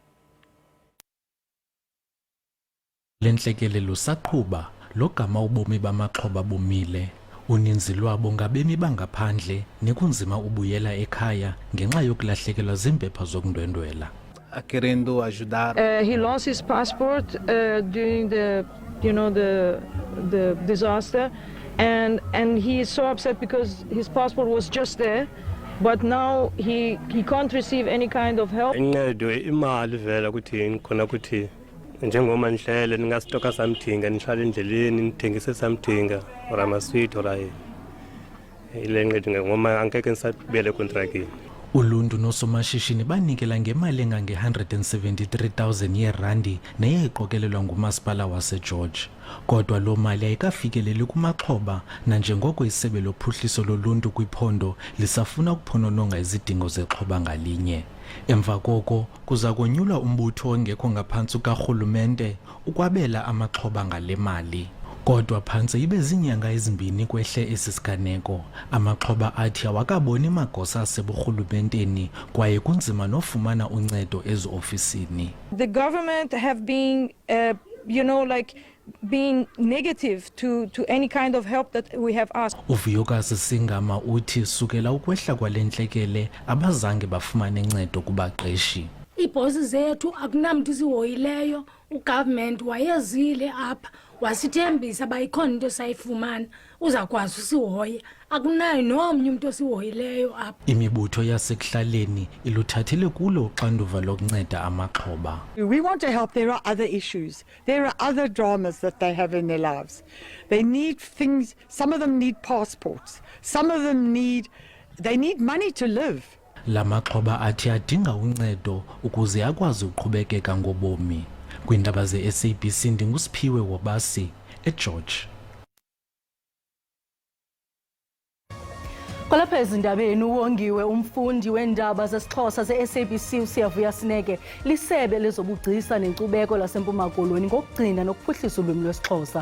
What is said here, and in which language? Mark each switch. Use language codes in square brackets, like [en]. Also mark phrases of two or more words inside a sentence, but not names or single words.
[xh] Le ntlekele lusaqhuba logama ubomi bamaxhoba bumile. Uninzi lwabo ngabemi bangaphandle nekunzima ubuyela ekhaya ngenxa yokulahlekelwa zimpepha zokundwendwela. [pt] Querendo ajudar. [en] He lost his passport during the disaster, and he is so upset because his passport was just there, but now he can't receive any kind of help. [xh] Imali vela kuthini khona kuthi njengoma nihlele ningasitoka samthinga nihlale endleleni nithengise samthinga or amasweet or ile ncedi ngoma angeke nisabele contractini. Uluntu nosomashishini banikela ngemali engange-173,000 yeerandi neyayiqokelelwa ngumasipala waseGeorge. Kodwa loo mali ayikafikeleli kumaxhoba nanjengoko isebe lophuhliso loluntu kwiphondo lisafuna ukuphonononga izidingo zexhoba ngalinye. Emva koko kuza konyulwa umbutho ongekho ngaphantsi karhulumente ukwabela amaxhoba ngale mali. Kodwa phantse ibe zinyanga ezimbini kwehle esi siganeko, amaxhoba athi awakaboni magosa aseburhulumenteni kwaye kunzima nofumana uncedo eziofisini. [en] The government have been being negative to any kind of help that we have asked. [xh] Uvuyokazi Singama uthi sukela ukwehla kwale ntlekele abazange bafumane ncedo kubaqeshi. Iibhosi zethu akunamntu sihoyileyo, ugovernment wayezile apha wasithembisa bayikhona into sayifumana uzakwazi usihoya, akunayo nomnye umuntu osihoyileyo apha. Imibutho yasekuhlaleni iluthathile kulo uxanduva lokunceda amaxhoba. [en] We want to help. There are other issues. There are other dramas that they have in their lives. They need things. Some of them need passports. Some of them need money to live. [xh] La maxhoba athi adinga uncedo ukuze akwazi uqhubekeka ngobomi. Kwindaba ze-SABC ndinguSiphiwe Wobasi eGeorge. Kwalapha ezindabeni uwongiwe umfundi weendaba zesiXhosa ze-SABC uSiyavuya Sineke lisebe lezobugcisa nenkcubeko laseMpuma Koloni ngokugcina nokuphuhlisa ulwimi lwesiXhosa.